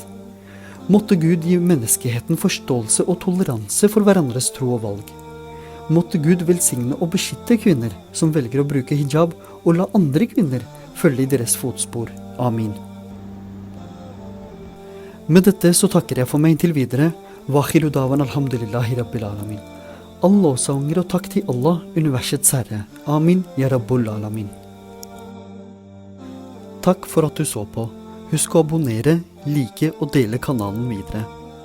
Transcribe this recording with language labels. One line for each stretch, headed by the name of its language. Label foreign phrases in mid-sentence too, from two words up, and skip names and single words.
Norwegian: Måtte Gud gi menneskeheten forståelse og toleranse for hverandres tro og valg. Måtte Gud velsigne og beskytte kvinner som velger å bruke hijab, og la andre kvinner følge i deres fotspor. Amin. Med dette så takker jeg for meg inntil videre.
Arabic: وآخر دعوانا الحمد لله رب العالمين.
Norwegian: All lovsanger og takk til Allah, universets herre.
Arabic: آمين، يا رب العالمين.
Norwegian: Takk for at du så på. Husk å abonnere, like og dele kanalen videre.